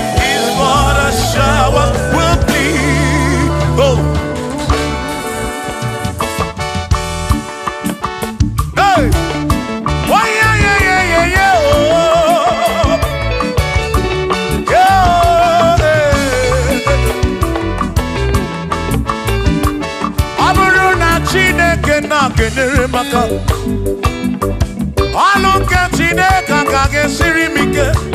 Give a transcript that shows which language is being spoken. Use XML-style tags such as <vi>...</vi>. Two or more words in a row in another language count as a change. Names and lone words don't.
<en>Is what a shower will be. Oh. Hey! Oh, yeah, yeah, yeah, yeah, yeah, oh. Yeah, oh, yeah.</en> <ig>Ọ bụrụ na Chineke na-kenyere m aka, ọlụ nke Chineke ka ga-esiri m ike.</ig>